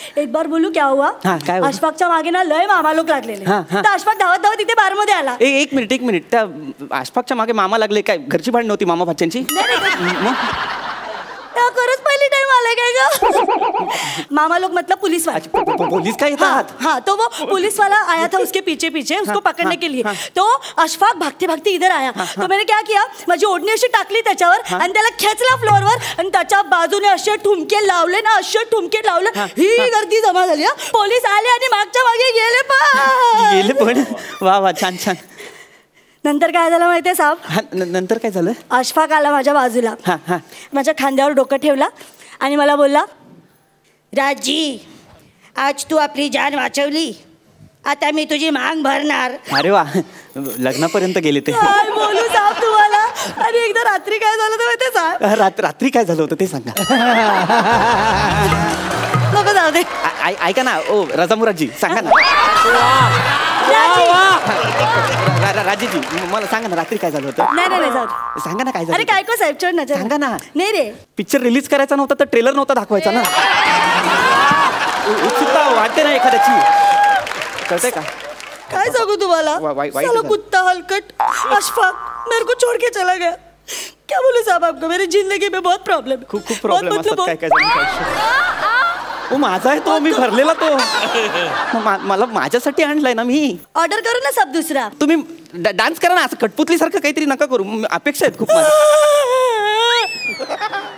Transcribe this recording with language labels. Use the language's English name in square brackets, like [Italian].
[Hindi] एक बार बोलू क्या हुआ? [Marathi] काय? अशफाकच्या मागे ना लय मामा लोक लागलेले. तर अशफाक धावत इथे बारमध्ये आला. एक मिनिट त्या अशफाकच्या मागे मामा लागले काय? घरची भांडण नव्हती मामा भाच्यांची? खरंच पहिली टाइम आलाय काय ग? [Hindi] मामा लोग मतलब पुलिस वाले. [Marathi] पुलिस काय येतात? [Hindi] हाँ तो वो पुलिस वाला आया था उसके पीछे पीछे उसको पकड़ने के लिए. तो अशफाक भागते भागते इधर आया. तो मैंने क्या किया, [Marathi] माझी ओढणी अशी टाकली त्याच्यावर आणि त्याला खेचला फ्लोअरवर आणि त्याच्या बाजूने असे ठुमके लावले ना, असे ठुमके लावले. ही गर्दी जमा झाली. पोलीस आले आणि मागच्या मागे गेले पण. वा वा छान छान. नंतर काय झालं माहितीये साहेब? नंतर काय झालं? अशफाक आला माझ्या बाजूला, माझ्या खांद्यावर डोकं ठेवला आणि मला बोलला, राजी आज तू आपली जान वाचवली, आता मी तुझी मांग भरणार. अरे वा, लग्नापर्यंत गेले ते. काय बोलू साहेब तुम्हाला. आणि एकदा रात्री काय झालं तर माहितीये साहेब? रात्री काय झालं होतं ते सांगा. नको जाऊ दे. ऐका ना ओ रजामुराजी, सांगा ना. राजीजी मला सांगा ना रात्री काय झालं होतं? नाही सांगा ना काय झालं. अरे काय को साहेब चढ ना, सांगा ना. नाही रे, पिक्चर रिलीज करायचा नव्हता तर ट्रेलर नव्हता दाखवायचा ना. उत्सुकता वाटते ना एखाद्याची, कळतंय का? काय सांगू तुम्हाला. [Hindi] साला कुत्ता हलकट अशफाक मेरे को छोड़ के चला गया. क्या बोलूं साहब आपको, मेरी जिंदगी में बहुत प्रॉब्लम. [Marathi] खूप प्रॉब्लेम असतात काय काय. माझा आहे तो, मी भरलेला तो. मला माझ्यासाठी आणलाय ना मी. ऑर्डर करू ना सब दुसरा. तुम्ही डान्स करा ना, असं कटपुतली सारखं काहीतरी नका करू. अपेक्षा आहेत खूप माझ्या.